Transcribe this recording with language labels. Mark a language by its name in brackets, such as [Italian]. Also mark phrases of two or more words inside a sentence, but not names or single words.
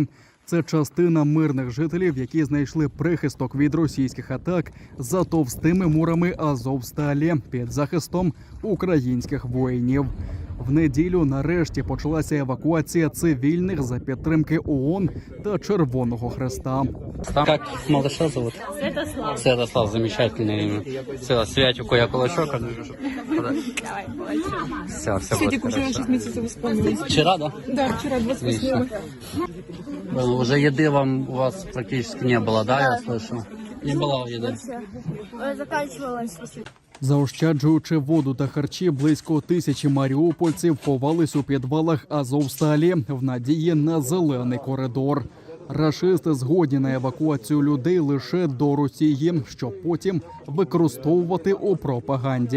[Ukrainian] Це частина мирних жителів, які знайшли прихисток від російських атак за товстими мурами Азовсталі під захистом українських воїнів. В неділю нарешті почалася евакуація цивільних за підтримки ООН та Червоного Хреста. [Russian] Как малыша зовут? Святослав. Святослав, замечательное имя. Все, Святику я кулачок. Все Святик будет уже хорошо. 6 месяцев исполнилось. Вчера, да? Да, вчера 28-го. Уже еды у вас практически не было, да, я слышу? Не было еды. Заканчивалось. [Ukrainian] Заощаджуючи воду та харчі, близько 1000 маріупольців ховались у підвалах Азовсталі в надії на зелений коридор. Рашисти згодні на евакуацію людей лише до Росії, щоб потім використовувати у пропаганді.